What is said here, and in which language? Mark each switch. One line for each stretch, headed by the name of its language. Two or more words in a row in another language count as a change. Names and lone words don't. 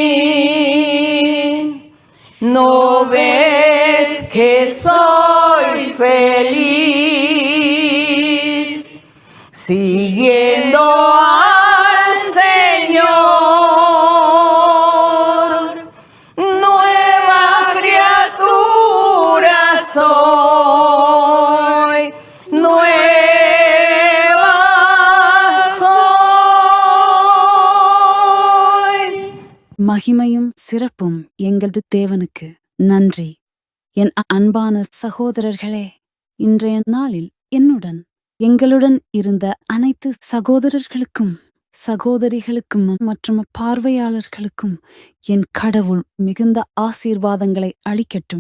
Spanish: ¿No ves que soy feliz siguiendo al Señor? Nueva criatura soy, nueva soy.
Tamil: மகிமையும் சிறப்பும் எங்களது தேவனுக்கு. நன்றி. என் அன்பான சகோதரர்களே, இன்றைய நாளில் எங்களுடன் இருந்த அனைத்து சகோதரர்களுக்கும் சகோதரிகளுக்கும் மற்றும் பார்வையாளர்களுக்கும் என் கடவுள் மிகுந்த ஆசீர்வாதங்களை அளிக்கட்டும்.